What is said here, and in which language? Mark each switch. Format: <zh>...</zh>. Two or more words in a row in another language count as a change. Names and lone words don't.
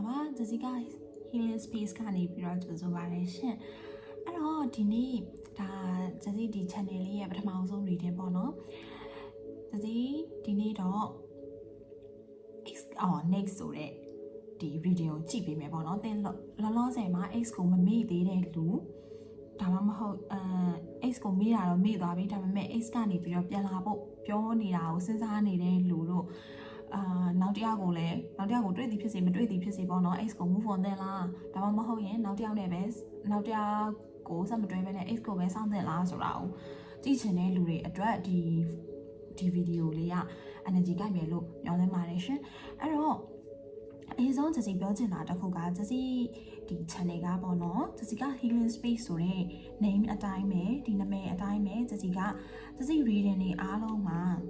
<my>Jessica Healing Space ကနေပြီးတော့ကြိုဆိုပါရရှင်အဲ့တော့ဒီနေ့ဒါ Jessie ဒီ channel လေးရဲ့ပထမဆုံး reading ပေါ့နော် Jessie ဒီနေ့တော့ next ဆိုတဲ့ဒီ reading ကိုကြည့်ပေးမယ်ပေါ့နော်သင်လောလောဆ ယ်မှာ X ကိုမမေ့သေးတဲ့လူဒါမှမဟုတ်X ကိုမေ့တာတော့မေ့သွားပြီဒါပေမဲ့ X ကနေပြီးတော့ပြန်လာဖို့ပြောနေတာကိုစဉ်းစားနေတဲ့ လူတို့နောက်တစ်ယောက်ကိုတွေ့သည်ဖြစ်စေမတွေ့သည်ဖြစ်စေပေါ့နော် X ကို</my> <en>move on</en> <my>သင်လားဒါမှမဟုတ်ရင်နောက်တစ်ယောက်နဲ့ပဲနောက်တစ်ယောက်ကိုဆက်မတွဲဘဲနဲ့ X ကိုပဲစောင့်သင်လားဆိုတာကိုကြည့်ချင်တဲ့လူတွေအတွက်ဒီဗီဒီယိုလေးက energy ကိုက်မယ်လို့ပြောနေပါတယ်ရှင်အဲ့တော့အရင်ဆုံး Jessie ပြောချင်တာတစ်ခုက Jessie ဒီ channel ကပေါ့နော် Jessica Healing Space ဆိုတဲ့ name အတိုင်းပဲဒီနာမည်အတိုင်းပဲ Jessie reading တွေအားလုံးမှာ</my>